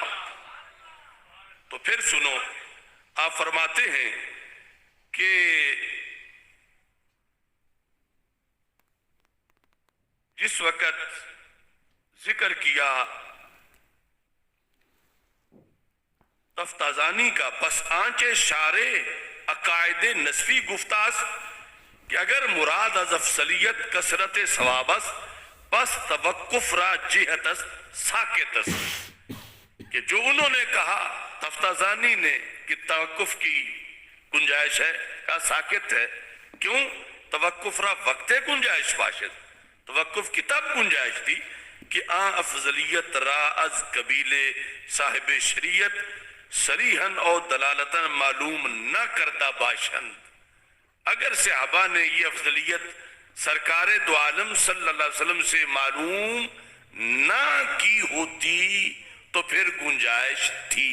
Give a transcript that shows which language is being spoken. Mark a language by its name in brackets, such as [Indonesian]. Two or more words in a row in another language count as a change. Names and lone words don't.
[Urdu] تو پھر سنو، آپ فرماتے ہیں کہ جس وقت ذکر کیا تفتازانی [Persian] کا، پس آنچے شارع عقائد نصفی گفتاز، کہ اگر مراد از افضلیت کثرت ثواب است پس توقف را جہت است ساکت است، [Urdu] کہ جو انہوں نے کہا تفتازانی نے کہ توقف کی گنجائش ہے، کہا ساکت ہے۔ کیوں؟ [Persian] توقف را وقت گنجائش باشد، [Urdu] توقف کی تب گنجائش تھی کہ [Persian] افضلیت را از قبیل صاحب شریعت صریحاً اور دلالتاً معلوم نہ کردہ باشند۔ [Urdu] اگر صحابہ نے یہ افضلیت سرکار دو عالم صلی اللہ علیہ وسلم سے معلوم نہ کی ہوتی تو پھر گنجائش تھی۔